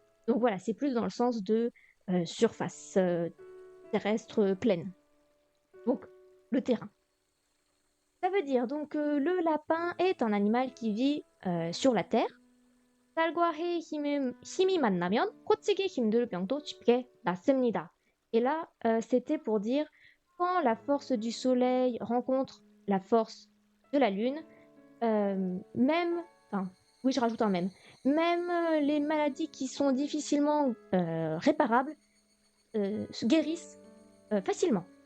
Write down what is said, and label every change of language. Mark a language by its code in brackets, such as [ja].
[fr] Donc voilà, c'est plus dans le sens de surface terrestre plaine. Donc le terrain. Ça veut dire donc que le lapin est un animal qui vit sur la terre. [ko] 쌀과 해의 힘이 만나면 고치기 힘들 병도 쉽게 낫습니다. [fr] Et là, c'était pour dire quand la force du soleil rencontre la force de la lune, enfin, oui, je rajoute un même les maladies qui sont difficilement réparables se guérissent facilement.